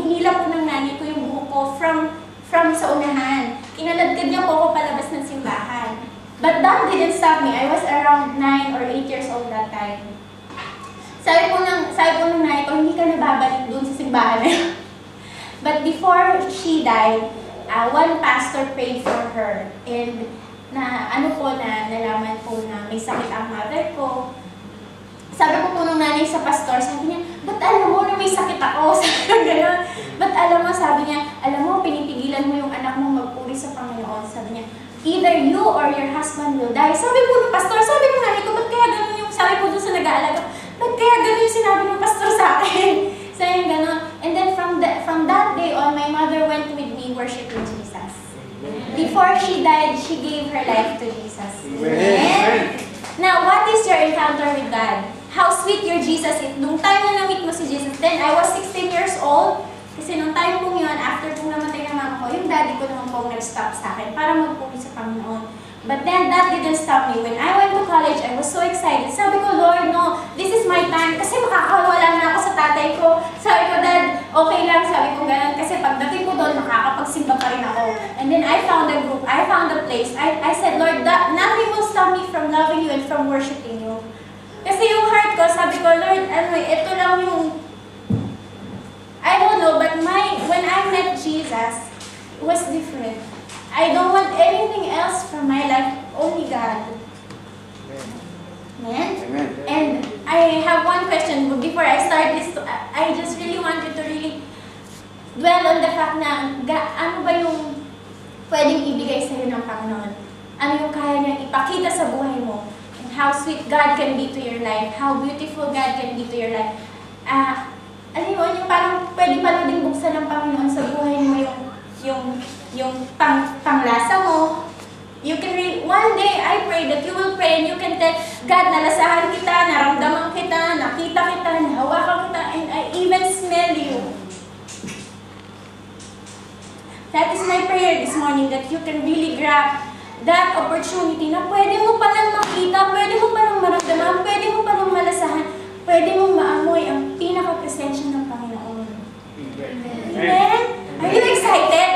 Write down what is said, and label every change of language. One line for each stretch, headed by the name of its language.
Filipino: Hinila po ng nanay ko yung buhok ko from sa unahan. Inaladkad niya po ako palabas ng simbahan.
English: But that didn't stop me. I was around 9 or 8 years old that time.
Filipino: Sabi po ng nanay ko, hindi ka nababalik doon sa simbahan na yun.
English: But before she died, one pastor prayed for her.
Filipino: And nalaman po na may sakit ang mother ko. Sabi ko po nung nanay sa pastor, sabi niya, ba't alam mo na may sakit ako? Sabi ko gano'n. Ba't alam mo, sabi niya, alam mo, pinipigilan mo yung anak mong magpuri sa Panginoon. Sabi niya,
English: either you or your husband will die.
Filipino: Sabi po ng pastor, sabi ko nanay ko, ba't kaya gano'n yung sabi ko doon sa nag-aalaga? Ba't kaya gano'n yung sinabi ng pastor sa akin? Sabi niya gano'n.
English: And then from that day on, my mother went with me worshiping Jesus. Before she died, she gave her life to Jesus. Amen. Now, what is your encounter with God? How sweet your Jesus is.
Filipino: Nung time na na-meet mo si
English: Jesus, then I was 16 years old.
Filipino: Kasi nung time pong yun, after pong namatay na mama ko, yung daddy ko naman pong nag-stop sa akin para magpuri sa Panginoon.
English: But then, that didn't stop me. When I went to college, I was so excited.
Filipino: Sabi ko,
English: Lord, no, this is my time.
Filipino: Kasi makakawala na ako sa tatay ko. Sabi ko, Dad, okay lang. Sabi ko, ganun. Kasi pagdating ko doon, makakapagsimba pa rin ako.
English: And then, I found a group. I found a place. I said, Lord, nothing will stop me from loving you and from worshiping you.
Filipino: Kasi yung heart ko, sabi ko, Lord, ito lang yung,
English: I don't know, but when I met Jesus, it was different. I don't want anything else from my life, only God. Amen? Amen. And I I have one question before I start this. I just really want you to really dwell on the fact
Filipino: na ano ba yung pwedeng ibigay sa'yo ng Panginoon? Ano yung kaya niyang ipakita sa buhay mo?
English: And how sweet God can be to your life. How beautiful God can be to your life.
Filipino: Ano yun, yung parang pwede pa rin din buksan ng Panginoon sa buhay mo yung panglasa mo.
English: You can read, one day, I pray that you will pray and you can tell, God,
Filipino: nalasahan kita, naramdaman kita, nakita kita, nahawakan kita,
English: and I even smell you. That is my prayer this morning, that you can really grab that opportunity
Filipino: na pwede mo palang makita, pwede mo palang maramdaman, pwede mo palang malasahan, pwede mo maamoy ang pinaka-presensya ng Panginoon.
English: Amen? Are you excited?